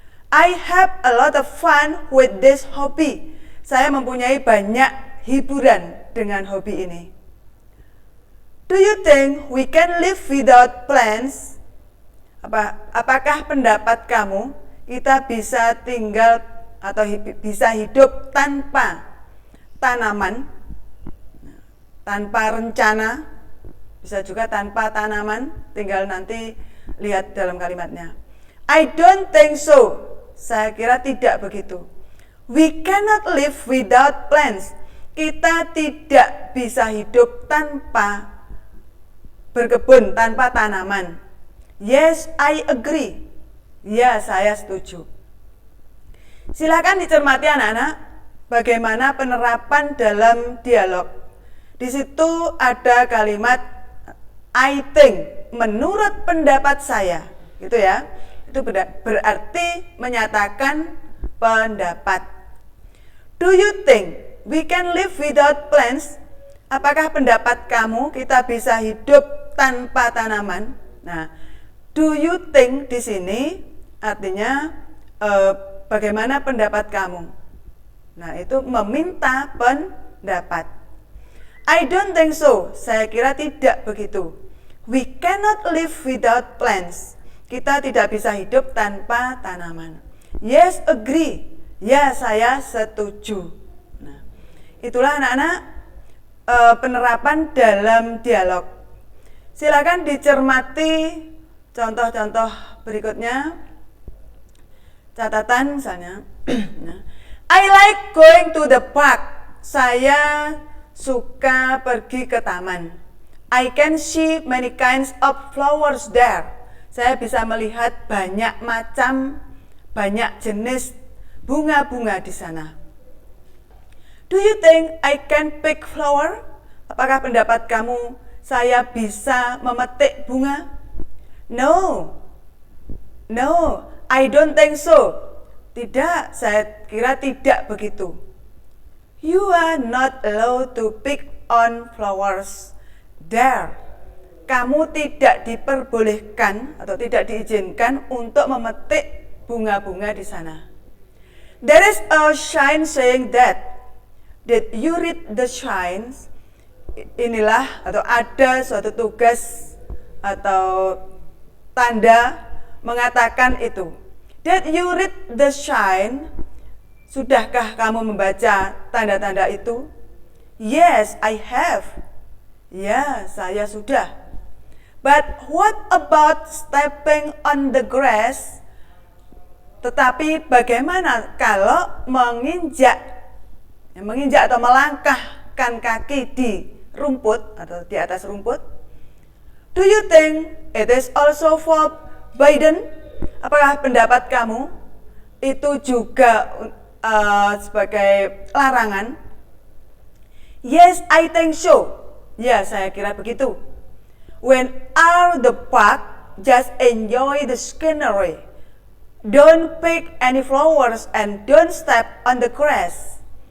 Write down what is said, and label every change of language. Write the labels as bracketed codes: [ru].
[en] I have a lot of fun with this hobby. [id] Saya mempunyai banyak hiburan dengan hobi ini. [en] Do you think we can live without plants? [id] Apakah pendapat kamu kita bisa tinggal atau bisa hidup tanpa tanaman? Tanpa rencana, bisa juga tanpa tanaman, tinggal nanti lihat dalam kalimatnya. [en] I don't think so. [id] Saya kira tidak begitu. [en] We cannot live without plants. [id] Kita tidak bisa hidup tanpa berkebun, tanpa tanaman. [en] Yes, I agree. [id] Ya, saya setuju. Silakan dicermati anak-anak, bagaimana penerapan dalam dialog. Di situ ada kalimat [en] I think, [id] menurut pendapat saya, gitu ya. Itu berarti menyatakan pendapat. [en] Do you think we can live without plants? [id] Apakah pendapat kamu kita bisa hidup tanpa tanaman? Nah, [en] do you think [id] di sini artinya bagaimana pendapat kamu? Nah, itu meminta pendapat. [en] I don't think so. [id] Saya kira tidak begitu. [en] We cannot live without plants. [id] Kita tidak bisa hidup tanpa tanaman. [en] Yes, agree. [id] Ya, saya setuju. Nah, itulah anak-anak penerapan dalam dialog. Silakan dicermati contoh-contoh berikutnya. Catatan misalnya. [en] I like going to the park. [id] Saya suka pergi ke taman. [en] I can see many kinds of flowers there. [id] Saya bisa melihat banyak macam, banyak jenis bunga-bunga di sana. [en] Do you think I can pick flower? [id] Apakah pendapat kamu saya bisa memetik bunga? [en] No, I don't think so. [id] Tidak, saya kira tidak begitu. [en] You are not allowed to pick on flowers there. [id] Kamu tidak diperbolehkan atau tidak diizinkan untuk memetik bunga-bunga di sana. [en] There is a sign saying that. Did you read the signs? [id] Inilah atau ada suatu tugas atau tanda mengatakan itu. [en] Did you read the sign? [id] Sudahkah kamu membaca tanda-tanda itu? [en] Yes, I have. [id] Ya, saya sudah. [en] But what about stepping on the grass? [id] Tetapi bagaimana kalau menginjak atau melangkahkan kaki di rumput atau di atas rumput? [en] Do you think it is also forbidden? [id] Apakah pendapat kamu itu juga sebagai larangan? [en] Yes, I think so. [id] Ya, saya kira begitu. [en] When are the park, just enjoy the scenery. Don't pick any flowers and don't step on the grass.